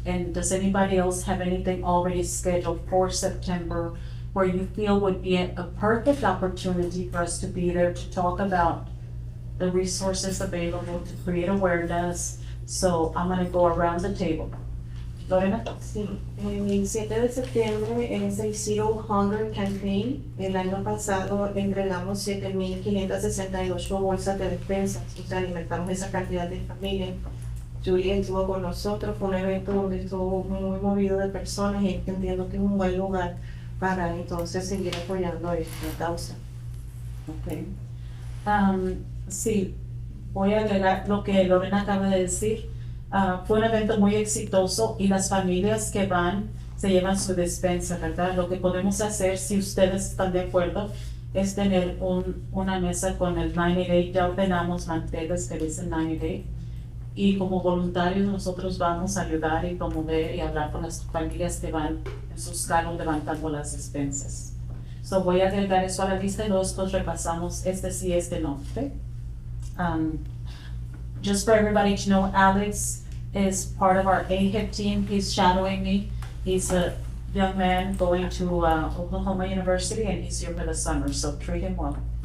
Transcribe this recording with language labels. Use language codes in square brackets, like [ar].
[en] And does anybody else have anything already scheduled for September where you feel would be a perfect opportunity for us to be there to talk about the resources available to create awareness? So I'm gonna go around the table. Lorena? [es] Sí, el 7 de septiembre es el Zero Hunger Campaign. El año pasado entregamos 7,568 bolsas de despensas, o sea, alimentamos esa cantidad de familias. Julia estuvo con nosotros, fue un evento donde estuvo muy movido de personas y entiendo que es un buen lugar para entonces seguir apoyando esta causa. [en] Okay. [es] Sí, voy a agregar lo que Lorena acaba de decir. Fue un evento muy exitoso y las familias que van se llevan su despensa, ¿verdad? Lo que podemos hacer, si ustedes están de acuerdo, es tener una mesa con el 90 Day. Ya ordenamos mantegas que dicen 90 Day. Y como voluntarios nosotros vamos a ayudar y promover y hablar con las familias que van en sus carros levantando las despensas. So voy a agregar eso a la lista y luego después repasamos este sí, este no. [en] Okay? Just for everybody to know, Alex is part of our AHIP team. He's shadowing me. He's a young man going to Oklahoma University and he's here for the summer, so treat him well.